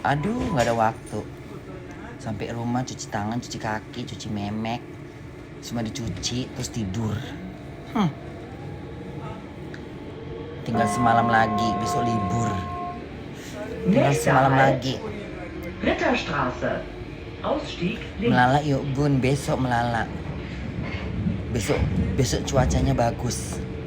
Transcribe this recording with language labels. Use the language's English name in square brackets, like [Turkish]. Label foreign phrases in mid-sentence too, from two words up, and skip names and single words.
[Indonesian] Aduh, nggak ada waktu. Sampai rumah cuci tangan, cuci kaki, cuci memek, semua dicuci, terus tidur. Tinggal semalam lagi, besok libur. Tinggal semalam lagi. [German] Ritterstraße, Ausstieg links. [Indonesian] Melala yuk Bun, besok melala. Besok cuacanya bagus.